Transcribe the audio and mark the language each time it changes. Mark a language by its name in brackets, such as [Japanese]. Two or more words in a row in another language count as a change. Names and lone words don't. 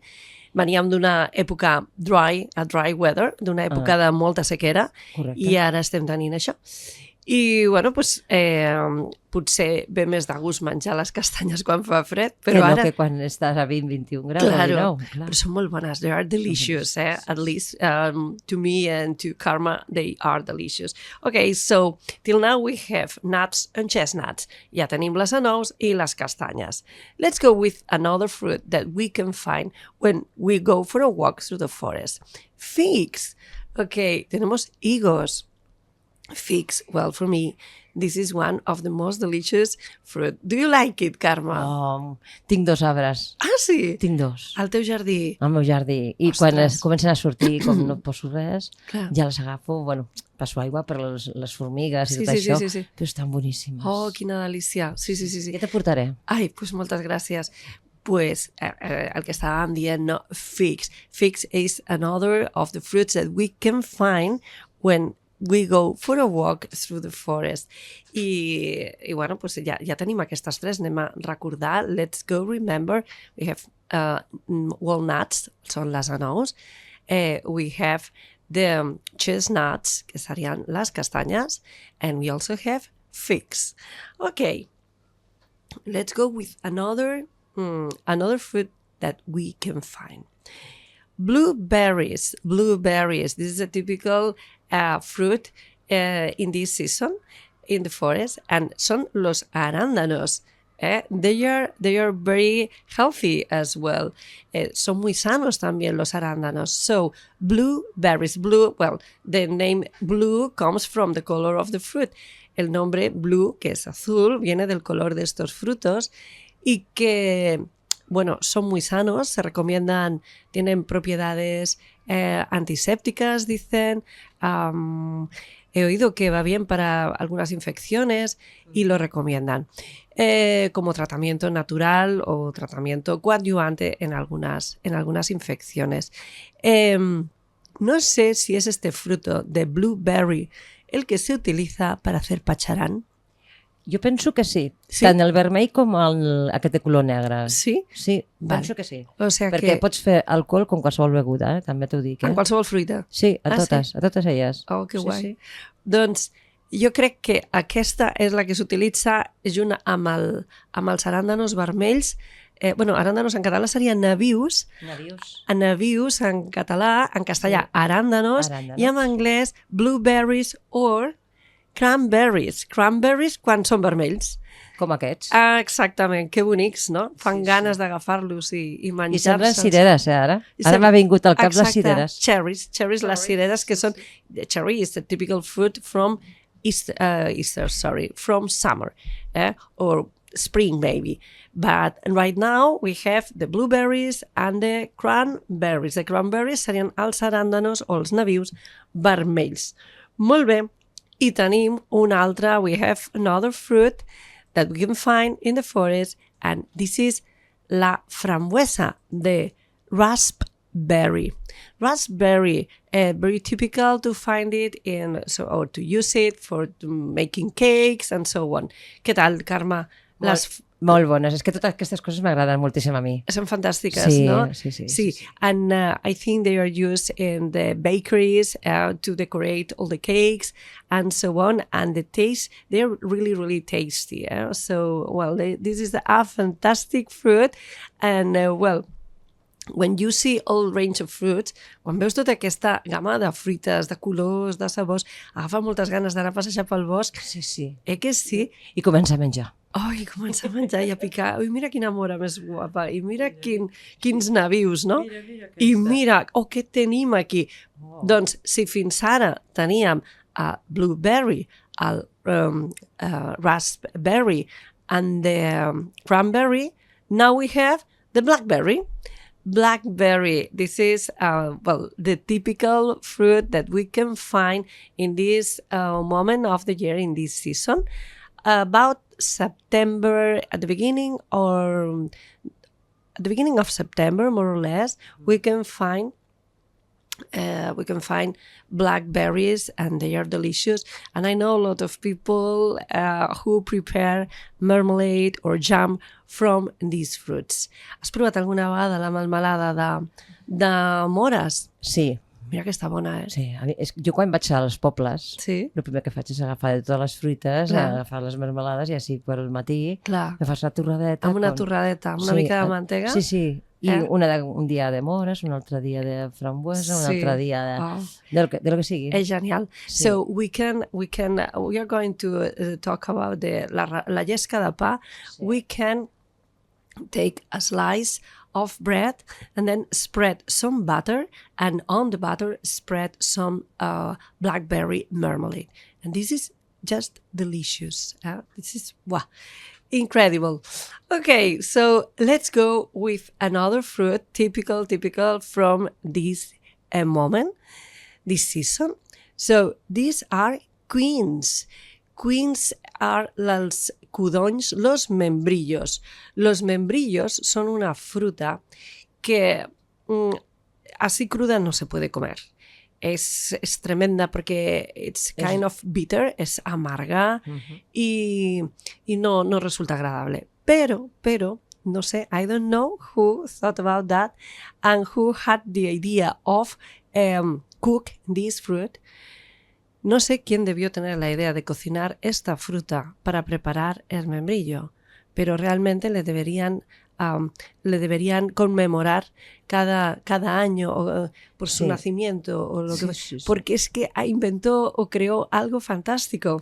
[Catalan] Veníem d'una època [English] dry weather, [Catalan] d'una època de molta sequera, i ara estem tenint això. I, bueno, doncs, potser ve més de gust menjar les castanyes quan fa fred, però ara... Que quan estàs a 20-21 graus. Claro, però són molt bones. [English] They are delicious, At least to me and to Karma, they are delicious. Okay, so till now we have nuts and chestnuts. [Catalan] Ja tenim les anous i les castanyes. [English] Let's go with another fruit that we can find when we go for a walk through the forest. Figs. [Spanish] Okay, tenemos higos. [English] Figs, well, for me, this is one of the most delicious fruit. Do you like it, Carme? [Catalan] Tinc 2 arbres. Ah, sí? Tinc 2. Al teu jardí? Al meu jardí. I quan comencen a sortir, com no poso res, ja les agafo, bueno, passo aigua per les formigues i tot això, però estan boníssimes. Oh, quina delícia. Sí. Què te portaré? Ai, doncs moltes gràcies. Pues el que estàvem dient, no? [English] Figs. Figs is another of the fruits that we can find when we go for a walk through the forest. [Catalan] I bueno, pues ja tenim aquestes 3, anem a recordar. [English] Let's go remember. We have walnuts, [Catalan] són les anous. [English] We have the chestnuts, [Catalan] que serien les castanyes. [English] And we also have figs. Okay, let's go with another fruit that we can find. Blueberries. This is a typical fruit in this season in the forest, and [Spanish] son los arándanos. [English] They are very healthy as well. [Spanish] Son muy sanos también los arándanos. [English] So blueberries, the name blue comes from the color of the fruit. [Spanish] El nombre blue, que es azul, viene del color de estos frutos y que, bueno, son muy sanos, se recomiendan, tienen propiedades antisépticas, dicen. He oído que va bien para algunas infecciones y lo recomiendan como tratamiento natural o tratamiento coadyuvante en algunas infecciones. No sé si es este fruto de blueberry el que se utiliza para hacer pacharán. [Catalan] Jo penso que sí. Tant el vermell com aquest de color negre. Sí? Sí, penso que sí. O sigui perquè pots fer alcohol com qualsevol beguda, també t'ho dic. En qualsevol fruita? Sí, a totes elles. Oh, que guai. Sí. Doncs jo crec que aquesta és la que s'utilitza junt amb els aràndanos vermells. Aràndanos en català serien nabius. Nabius en català, en castellà, aràndanos. I en anglès, [English] blueberries or cranberries. [Catalan] Cranberries quan són vermells. Com aquests. Exactament, que bonics, no? Fan ganes d'agafar-los i menjar-se'ls. I semblen cireres, ara. Ara m'ha vingut al cap les cireres. Cherries, les cireres que són... [English] Cherry is the typical fruit from from summer, or spring maybe. But right now we have the blueberries and the cranberries. The cranberries [Catalan] serien els aràndanos o els nabius vermells. Molt bé. I tenim un altre, [English] we have another fruit that we can find in the forest, and this is [Spanish] la frambuesa, [English] the raspberry. Raspberry, very typical to find it or to use it for making cakes and so on. [Catalan] Què tal, Carme? Molt bones, és que totes aquestes coses m'agraden moltíssim a mi. Són fantàstiques, no? Sí. [English] And I think they are used in the bakeries to decorate all the cakes and so on, and the taste, they're really, really tasty. So, this is a fantastic fruit, and when you see all range of fruits, [Catalan] quan veus tota aquesta gamma de fruites, de colors, de sabors, agafa moltes ganes d'anar a passejar pel bosc. Sí. Que sí? I comença a menjar. I comença a menjar i a picar. Mira quina mora més guapa. I mira quins nabius, no? I mira, què tenim aquí? Doncs, si fins ara teníem el [English] blueberry, el raspberry and the cranberry, now we have the blackberry. Blackberry, this is the typical fruit that we can find in this moment of the year, in this season. About September, at the beginning of September, more or less, we can find We can find blackberries, and they are delicious. And I know a lot of people who prepare marmalade or jam from these fruits. [Catalan] Has provat alguna vegada la melmelada de mores? Sí, Mira que està bona, eh? sí. Jo quan vaig als pobles, Sí. el primer que faig és agafar de totes les fruites, Clar. agafar les marmelades i així per al matí Clar. me fas una torradeta. Amb una torradeta, amb una mica de mantega. Sí, sí. I un dia de mores, un altre dia de frambuesa, un altre dia de lo que sigui. És genial. Sí. [English] So we are going to talk about [Catalan] la llesca de pa. [English] Sí. We can take a slice of bread and then spread some butter, and on the butter spread some blackberry marmalade. And this is just delicious. This is incredible. Okay, so let's go with another fruit, typical from this moment, this season. So these are quins. Quins are [Catalan] els codonys, [Spanish] los membrillos. Los membrillos son una fruta que así cruda no se puede comer. Es tremenda porque [English] it's kind of bitter, [Spanish] es amarga y no resulta agradable. Pero, no sé, [English] I don't know who thought about that and who had the idea of cook this fruit. [Spanish] No sé quién debió tener la idea de cocinar esta fruta para preparar el membrillo, pero realmente le deberían conmemorar cada año por su nacimiento o lo que porque es que inventó o creó algo fantástico.